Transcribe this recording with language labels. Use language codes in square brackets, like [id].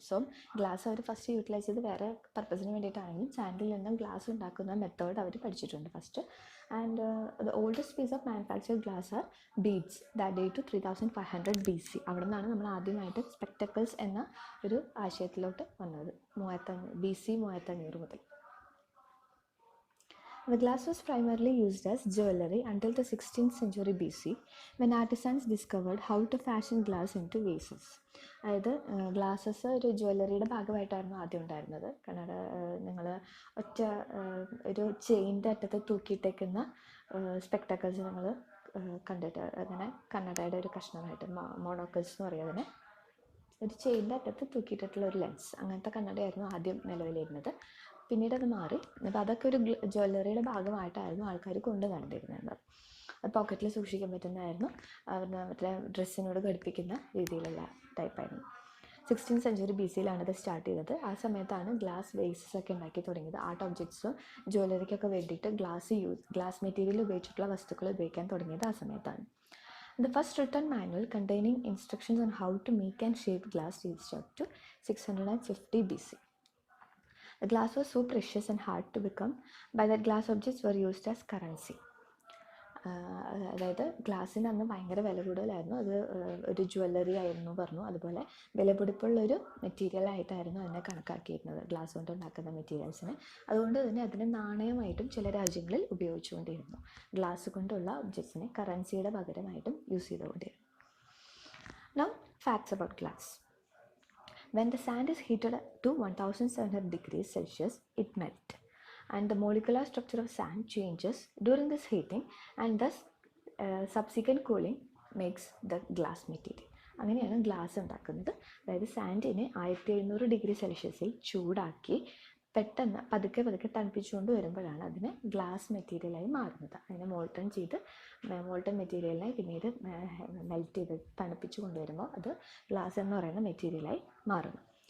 [ml] So glass അവർ first utilise ചെയ്ത് വേറെ പർപ്പസിന് വേണ്ടിയിട്ടാണെങ്കിലും സാൻഡിൽ നിന്നും ഗ്ലാസ് ഉണ്ടാക്കുന്ന മെത്തേഡ് അവർ പഠിച്ചിട്ടുണ്ട് first. [en] And the oldest piece of manufactured glass are beads that date to 3500 BC. [ml] അവിടെ നിന്നാണ് നമ്മൾ ആദ്യമായിട്ട് സ്പെക്ടക്കിൾസ് എന്ന ഒരു ആശയത്തിലോട്ട് വന്നത്. 3500 മുതൽ. [en] The glass was primarily used as jewelry until the 16th century BC, when artisans discovered how to fashion glass into vases. [ml] അതായത് glasses ഒരു ജ്വല്ലറിയുടെ ഭാഗമായിട്ടായിരുന്നു ആദ്യം ഉണ്ടായിരുന്നത്. കാരണം നിങ്ങൾ ഒറ്റ ഒരു ചെയിൻ്റെ അറ്റത്ത് തൂക്കിയിട്ടേക്കുന്ന സ്പെക്ടക്കിൾസ് നിങ്ങൾ കണ്ടിട്ട് അങ്ങനെ കണ്ണടയുടെ ഒരു കഷ്ണമായിട്ട് മോണോക്കിൾസ് എന്ന് പറയുക അതിനെ, ഒരു ചെയിൻ്റെ അറ്റത്ത് തൂക്കിയിട്ടിട്ടുള്ള ഒരു ലെൻസ്, അങ്ങനത്തെ കണ്ണടയായിരുന്നു ആദ്യം നിലവിലിരുന്നത്. പിന്നീട് അത് മാറി. അപ്പോൾ അതൊക്കെ ഒരു ജ്വല്ലറിയുടെ ഭാഗമായിട്ടായിരുന്നു ആൾക്കാർ കൊണ്ട് കണ്ടിരുന്നത്. അത് പോക്കറ്റിൽ സൂക്ഷിക്കാൻ പറ്റുന്നതായിരുന്നു. അവരുടെ മറ്റേ ഡ്രസ്സിനോട് ഘടിപ്പിക്കുന്ന രീതിയിലുള്ള ടൈപ്പായിരുന്നു. 16th century BC ഇത് സ്റ്റാർട്ട് ചെയ്തത്. ആ സമയത്താണ് ഗ്ലാസ് വേസസ് ഒക്കെ ഉണ്ടാക്കി തുടങ്ങിയത്. ആർട്ട് ഒബ്ജക്ട്സും ജ്വല്ലറിക്കൊക്കെ വേണ്ടിയിട്ട് ഗ്ലാസ് മെറ്റീരിയൽ ഉപയോഗിച്ചിട്ടുള്ള വസ്തുക്കൾ ഉപയോഗിക്കാൻ തുടങ്ങിയത് ആ സമയത്താണ്. [en] The first written manual containing instructions on how to make and shape glass reached up to 650 BC. The glass was so precious and hard to become by that glass objects were used as currency. [ml] അതായത് ഗ്ലാസ്സിന് അന്ന് ഭയങ്കര വില കൂടുതലായിരുന്നു. അത് ഒരു jewellery ആയിരുന്നു പറഞ്ഞു. അതുപോലെ വിലപിടിപ്പുള്ളൊരു മെറ്റീരിയൽ ആയിട്ടായിരുന്നു അതിനെ കണക്കാക്കിയിരുന്നത്, ഗ്ലാസ് കൊണ്ട് ഉണ്ടാക്കുന്ന മെറ്റീരിയൽസിനെ. അതുകൊണ്ട് തന്നെ അതിനെ നാണയമായിട്ടും ചില രാജ്യങ്ങളിൽ ഉപയോഗിച്ചുകൊണ്ടിരുന്നു. ഗ്ലാസ് കൊണ്ടുള്ള ഒബ്ജക്ട്സിനെ കറൻസിയുടെ പകരമായിട്ടും യൂസ് ചെയ്തുകൊണ്ടിരുന്നു. [en] Now facts about glass. When the sand is heated to 1700 degrees Celsius, it melts, and the molecular structure of sand changes during this heating, and thus subsequent cooling makes the glass material. [ml] അങ്ങനെയാണ് glass ഉണ്ടാക്കുന്നത്. അതായത് സാൻഡിനെ 1700 degree സെൽഷ്യസിൽ ചൂടാക്കി പെട്ടെന്ന് പതുക്കെ തണുപ്പിച്ചുകൊണ്ട് വരുമ്പോഴാണ് അതിന് glass മെറ്റീരിയലായി മാറുന്നത്. അതിനെ മോൾട്ടൺ മെറ്റീരിയലിനെ പിന്നീട് മെൽറ്റ് ചെയ്ത് തണുപ്പിച്ച് കൊണ്ടുവരുമ്പോൾ അത് ഗ്ലാസ് എന്ന് പറയുന്ന മെറ്റീരിയലായി മാറുന്നു.